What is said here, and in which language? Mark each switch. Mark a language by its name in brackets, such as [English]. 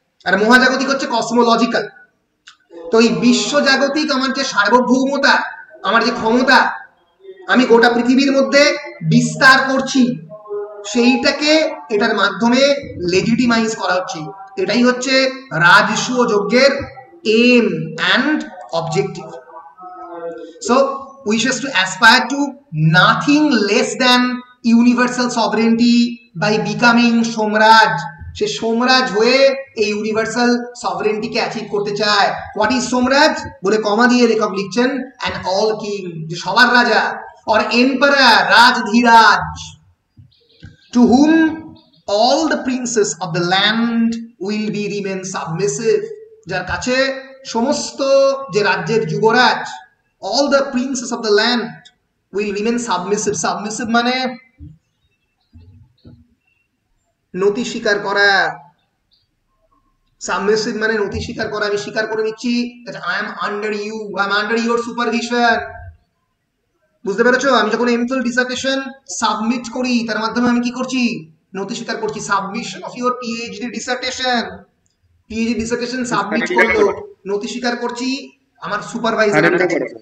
[Bangla] আর মহাজাগতিক হচ্ছে কসমোলজিক্যাল। তো এই বিশ্বজাগতিক আমার যে সার্বভৌমতা, আমার যে ক্ষমতা আমি গোটা পৃথিবীর মধ্যে বিস্তার করছি, সেইটাকে এটার মাধ্যমে লেজিটিমাইজ করা হচ্ছে। এটাই হচ্ছে রাজস্ব যজ্ঞের M and objective. [English] So wishes to aspire to nothing less than universal sovereignty by becoming Somraj. [Bangla] সে সোমরাজ হয়ে এই ইউনিভার্সাল সভরেন্টিকে অ্যাচিভ করতে চায়। [English] what is সোমরাজ [Bangla] বলে কমা দিয়ে লেখক লিখছেন [English] an all king, [Bangla] যে সবার রাজা, [English] or emperor, রাজধীরাজ, to whom all the princes of the land will be remain submissive, [Bangla] যার কাছে সমস্ত যে রাজ্যের যুবরাজ, [English] all the princes of the land will remain submissive. [Bangla] Submissive মানে নতি স্বীকার করা। Submissive মানে নতি স্বীকার করা। আমি স্বীকার করে নিচ্ছি [English] that I am under you, I am under your supervision. [Bangla] বুঝতে পেরেছো? আমি যখন এমফিল ডিসার্টেশন সাবমিট করি, তার মাধ্যমে আমি কি করছি? নতি স্বীকার করছি। Submission of your PhD dissertation, PhD dissertation submit করলো, নতি স্বীকার করছি আমার সুপারভাইজারের কাছে।